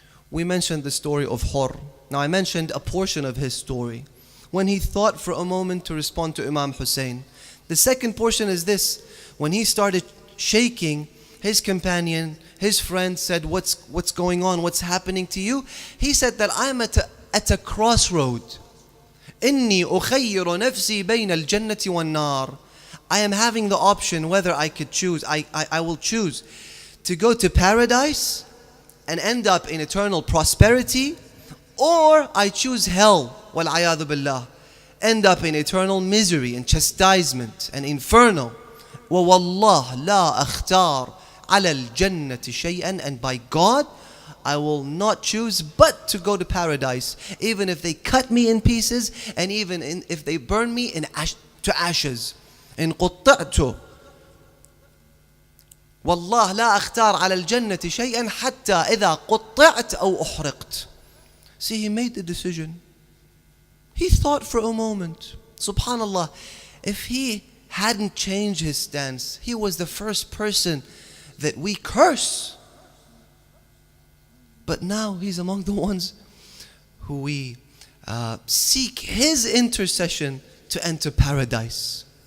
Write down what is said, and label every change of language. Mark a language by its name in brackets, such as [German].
[English] We mentioned the story of Hur. Now I mentioned a portion of his story when he thought for a moment to respond to Imam Hussain. The second portion is this: when he started shaking, his companion, his friend said, what's going on? What's happening to you? He said that I'm at a crossroad. [Arabic] إني أخير نفسي بين الجنة والنار. [English] I am having the option whether I could choose. I will choose to go to paradise and end up in eternal prosperity, or I choose hell, [Arabic] وَالْعَيَاذُ بِاللَّهِ, [English] end up in eternal misery and chastisement and inferno. [Arabic] وَوَاللَّهِ لَا أَخْتَارُ عَلَى الْجَنَّةِ شَيْئًا. [English] And by God, I will not choose but to go to paradise, even if they cut me in pieces and even if they burn me to ashes. [Arabic] إن قطعت والله لا أختار على الجنة شيئا حتى إذا قطعت أو أحرقت. [English] See, he made the decision. He thought for a moment. Subhanallah, if he hadn't changed his stance, he was the first person that we curse. But now he's among the ones who we seek his intercession to enter paradise.